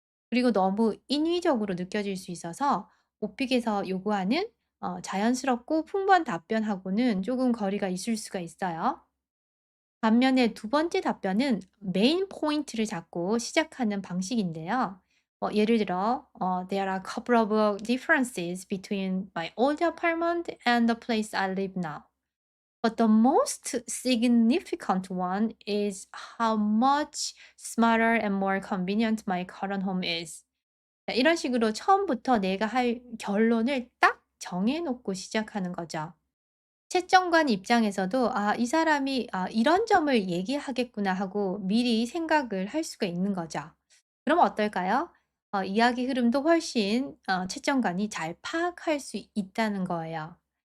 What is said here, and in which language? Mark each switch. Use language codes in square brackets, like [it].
[ko] 그리고 너무 인위적으로 느껴질 수 있어서 오픽에서 요구하는 자연스럽고 풍부한 답변하고는 조금 거리가 있을 수가 있어요. 반면에 두 번째 답변은 메인 포인트를 잡고 시작하는 방식인데요. 예를 들어, [en] There are a couple of differences between my old apartment and the place I live now. But the most significant one is how much smarter and more convenient my current home is. [ko] 자, 이런 식으로 처음부터 내가 할 결론을 딱 정해 놓고 시작하는 거죠. 채점관 입장에서도 '아 이 사람이 이런 점을 얘기하겠구나.' 하고 미리 생각을 할 수가 있는 거죠. 그럼 어떨까요? 이야기 흐름도 훨씬 채점관이 잘 파악할 수 있다는 거예요.